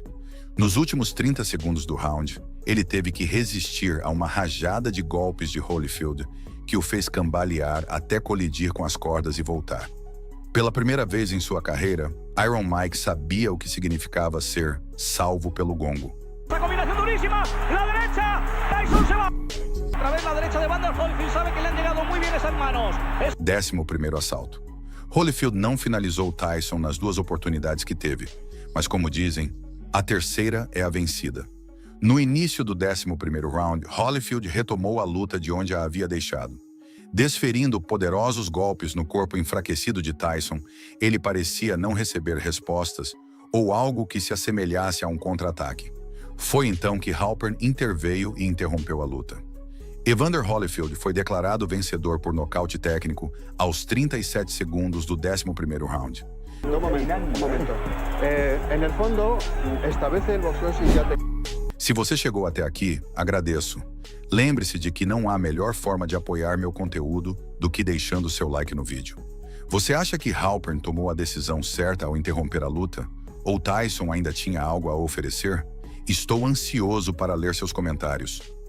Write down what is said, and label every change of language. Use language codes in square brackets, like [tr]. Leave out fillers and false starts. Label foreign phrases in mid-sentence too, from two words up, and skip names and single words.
[pt] Nos últimos 30 segundos do round, ele teve que resistir a uma rajada de golpes de Holyfield que o fez cambalear até colidir com as cordas e voltar. Pela primeira vez em sua carreira, Iron Mike sabia o que significava ser salvo pelo gongo. [es] Esta combinación durísima, la derecha, Tyson se va. Otra vez la derecha de Evander Holyfield, sabe que le han llegado muy bien esas manos. [pt] 11º assalto. Holyfield não finalizou Tyson nas duas oportunidades que teve, mas como dizem, a terceira é a vencida. No início do 11º round, Holyfield retomou a luta de onde a havia deixado. Desferindo poderosos golpes no corpo enfraquecido de Tyson, ele parecia não receber respostas ou algo que se assemelhasse a um contra-ataque. Foi então que Halpern interveio e interrompeu a luta. Evander Holyfield foi declarado vencedor por nocaute técnico aos 37 segundos do 11º round. [es] Un momento. En el fondo, establece el boxeo si ya te... [pt] Se você chegou até aqui, agradeço. Lembre-se de que não há melhor forma de apoiar meu conteúdo do que deixando seu like no vídeo. Você acha que Halpern tomou a decisão certa ao interromper a luta? Ou Tyson ainda tinha algo a oferecer? Estou ansioso para ler seus comentários.